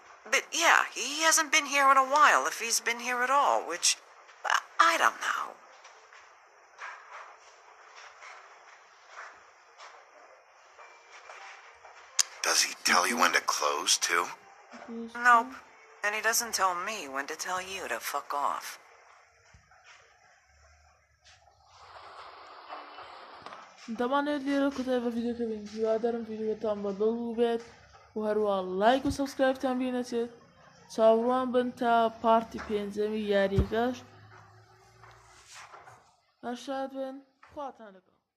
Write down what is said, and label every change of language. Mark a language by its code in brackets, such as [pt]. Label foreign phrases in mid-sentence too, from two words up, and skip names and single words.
[en] But yeah, he hasn't been here in a while, if he's been here at all, which... I don't know. Does he tell you when to close, too? Nope. And he doesn't tell me when to tell you to fuck off. [ckb] دەمانێت لێرە کوتای بە ڤیدیۆکە بین هیوادارم ڤیدیۆتان بەدڵ بێت و هەروە لایک و سەبسکرایبتان بینەچێت چاوەڕوان بن تا پارتی پێنجەمی یاریەکەش هەر شاد بن خواتان لەگەڵ